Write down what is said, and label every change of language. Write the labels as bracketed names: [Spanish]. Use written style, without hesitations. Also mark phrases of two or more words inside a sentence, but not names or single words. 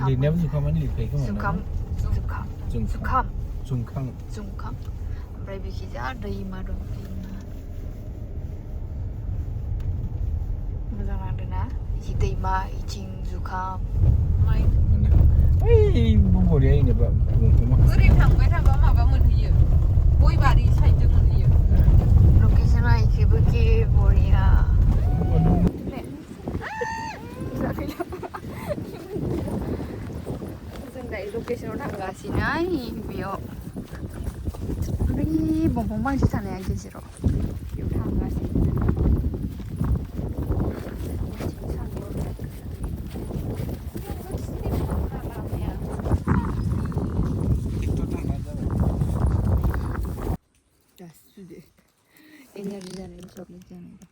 [Indonesian] Lihatnya जुखाम ini kayak gimana? [Bodo] जुखाम ओमफ्राय बिखिजा दैमा दं मोजां नांदोंना इथि दैमा इथिं जुखाम [Indonesian] Hei, bumbu dia ini pak, bumbu. [Bodo] Kering थांबाय थाबा माबा मोनहैयो. गय बारि साइडजों मोनहैयो. लकेसना इखेबोखि बरिया जों दायो लकेसनाव थांगासिनो बेयाव बै बंफां फांसे थानाया गेजेराव बेयाव थांगासिनो energi जानाय चॉकलेट जानाय